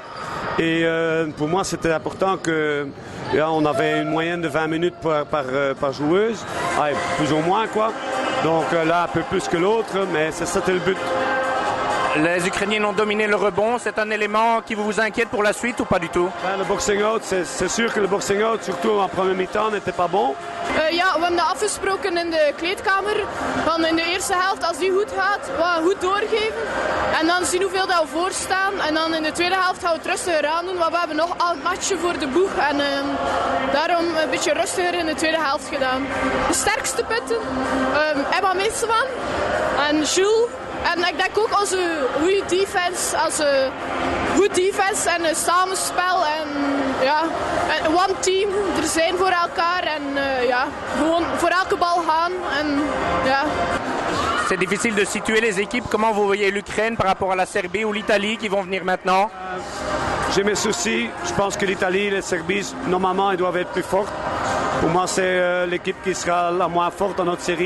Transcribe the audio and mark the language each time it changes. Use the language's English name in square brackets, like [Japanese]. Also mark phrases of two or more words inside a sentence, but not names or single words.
[French] Et pour moi, c'était important que on avait une moyenne de 20 minutes par joueuse, plus ou moins quoi. Donc là, un peu plus que l'autre, mais c'était le but. Les Ukrainiens ont dominé le rebond. C'est un élément qui vous inquiète pour la suite ou pas du tout? Le [English] boxing out, [French] c'est sûr que le [English] boxing out, [French] surtout en première mi-temps, n'était pas bon. [Dutch] Ja, we hebben dat afgesproken in de kleedkamer. Van in de eerste helft, als die goed gaat, wat goed doorgeven. En dan zien hoeveel dat we voorstaan. En dan in de tweede helft gaan we het rustiger aan doen. Want we hebben nog al matchen voor de boeg. En daarom een beetje rustiger in de tweede helft gedaan. De sterkste punten, Emma Meesterman en Jules. En ik denk ook onze goede defense, goed defense en samenspel en ja, [English] one team, [Dutch] er zijn voor elkaar en ja, gewoon voor elke bal gaan en ja. [French] C'est difficile de situer les équipes. Comment vous voyez l'Ukraine par rapport à la Serbie ou l'Italie qui vont venir maintenant? J'ai mes soucis. Je pense que l'Italie et la Serbie, normalement, ils doivent être plus fortes. Pour moi, c'est l'équipe qui sera la moins forte dans notre série.